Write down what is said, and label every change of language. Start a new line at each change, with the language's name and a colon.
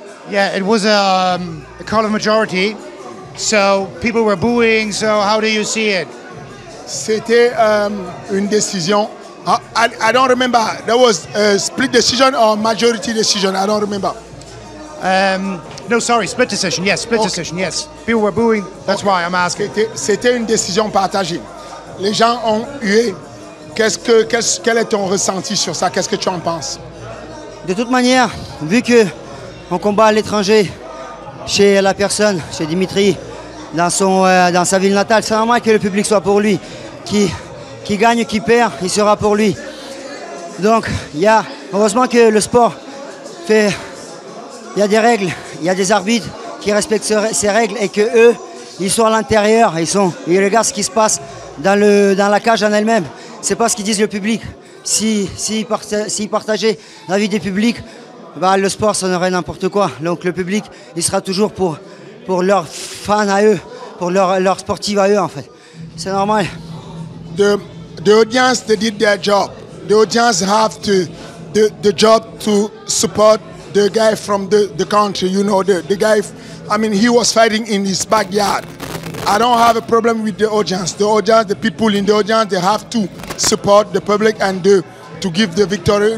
English: Yeah, it was a call of majority, so people were booing. So how do you see it?
French: C'était une décision.
English: I don't remember. That was a split decision or majority decision. I don't remember. No, sorry, split decision. Yes, split decision. Yes, people were booing. That's why I'm asking.
French: C'était une décision partagée. Les gens ont hué. Quel est ton ressenti sur ça? Qu'est-ce que tu en penses? De toute manière, vu que on combat à l'étranger, chez la personne, chez Dimitri, dans sa ville natale, c'est normal que le public soit pour lui. Qui gagne, qui perd, il sera pour lui. Donc, heureusement que le sport il y a des règles, il y a des arbitres qui respectent ces règles et que eux, ils sont à l'intérieur, ils regardent ce qui se passe dans la cage en elle-même. C'est pas ce qu'ils disent le public. S'ils partageaient l'avis des publics, bah, le sport sonnerait n'importe quoi. Donc le public, il sera toujours pour leurs fans à eux, pour leurs sportifs à eux en fait. C'est normal.
English: The audience, they did their job. The audience have the job to support the guy from the country, you know, the guy, I mean, he was fighting in his backyard. I don't have a problem with the audience. The audience, the people in the audience, they have to support the public and to give the victory.